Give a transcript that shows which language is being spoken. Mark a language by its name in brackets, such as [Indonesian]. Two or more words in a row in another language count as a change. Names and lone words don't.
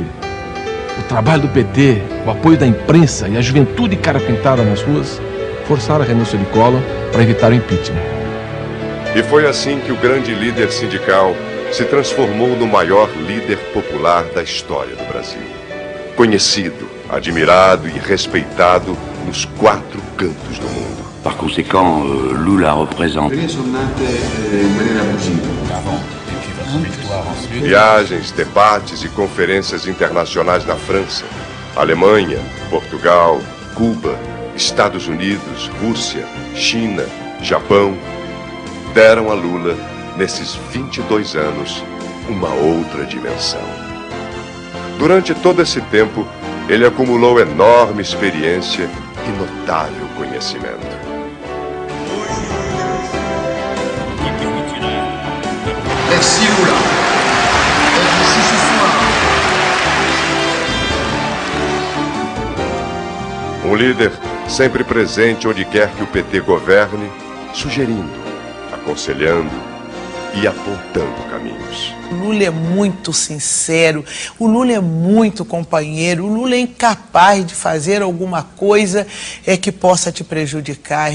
[Portuguese] O trabalho do PT, o apoio da imprensa e a juventude cara pintada nas ruas forçaram a renúncia de Collor para evitar o impeachment. E foi assim que o grande líder sindical se transformou no maior líder popular da história do Brasil. Conhecido, admirado e respeitado nos 4 cantos do mundo. [French] Par conséquent, Lula représente. [Portuguese] Viagens, debates e conferências internacionais na França, Alemanha, Portugal, Cuba, Estados Unidos, Rússia, China, Japão, deram a Lula, nesses 22 anos, uma outra dimensão. Durante todo esse tempo, ele acumulou enorme experiência e notável conhecimento. [French] Merci Lula. Être ici ce soir. [Portuguese] Um líder sempre presente onde quer que o PT governe, sugerindo, aconselhando e apontando caminhos. O Lula é muito sincero, o Lula é muito companheiro, o Lula é incapaz de fazer alguma coisa que possa te prejudicar.